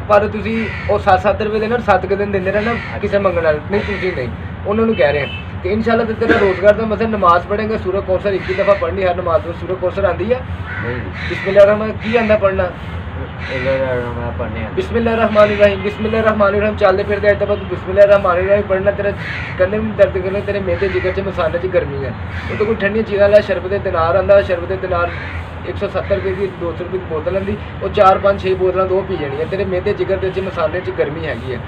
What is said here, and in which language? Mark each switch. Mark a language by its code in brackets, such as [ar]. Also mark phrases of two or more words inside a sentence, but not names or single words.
[pa] ਪਰ ਤੁਸੀਂ ਉਹ 7-7 ਰੁਪਏ ਦੇ ਨਾਲ 7 ਦਿਨ ਦਿੰਦੇ ਰਹਿਣਾ ਕਿਸੇ ਮੰਗਣ ਨਾਲ ਨਹੀਂ, ਤੁਸੀਂ ਨਹੀਂ, ਉਹਨਾਂ ਨੂੰ ਕਹਿ ਰਹੇ ਹਾਂ। ਤੇ ਇਨਸ਼ਾਅੱਲਾ ਤੇ ਤੇਰਾ ਰੋਜ਼ਗਾਰ ਦਾ ਮਸਲਾ। ਨਮਾਜ਼ ਪੜ੍ਹੇਗਾ, ਸੂਰਤ ਕੌਸਰ 21 ਦਫਾ ਪੜ੍ਹਨੀ ਹਰ ਨਮਾਜ਼ ਨੂੰ। ਸੂਰਤ ਕੌਸਰ ਆਂਦੀ ਆ? ਨਹੀਂ [ar] بسم الله رحمن [pa] ਕੀ ਆਂਦਾ ਪੜ੍ਹਨਾ? ਇਹ ਪੜਨੇ ਆ [ar] بسم الله رحمن رحيم بسم الله رحمن رحيم [pa] ਚੱਲਦੇ ਫਿਰਦੇ ਅੱਜ ਤੱਕ [ar] بسم الله رحمن رحيم ਪੜ੍ਹਨਾ। [pa] ਤੇਰਾ ਕੰਨੇ ਨੂੰ ਦਰਦ ਕਰਨਾ, ਤੇਰੇ ਮੇਦੇ ਜਿਗਰ 'ਚ ਮਸਾਲੇ 'ਚ ਗਰਮੀ ਹੈ। ਉਹ ਤੋਂ ਕੋਈ ਠੰਡੀਆਂ ਚੀਜ਼ਾਂ ਲੈ, ਸ਼ਰਬਤ ਦਿਨਾਰ ਆਂਦਾ। ਸ਼ਰਬਤ ਦਿਨਾਰ 170 ਰੁਪਏ ਦੀ 200 ਰੁਪਏ ਦੀ ਬੋਤਲ ਆਂਦੀ। ਉਹ 4-5-6 ਬੋਤਲਾਂ ਦੋ ਪੀ ਜਾਣੀਆਂ। ਤੇਰੇ ਮੇਦੇ ਜਿਗਰ ਦੇ 'ਚ ਮਸਾਲੇ 'ਚ ਗਰਮੀ ਹੈਗੀ ਹੈ।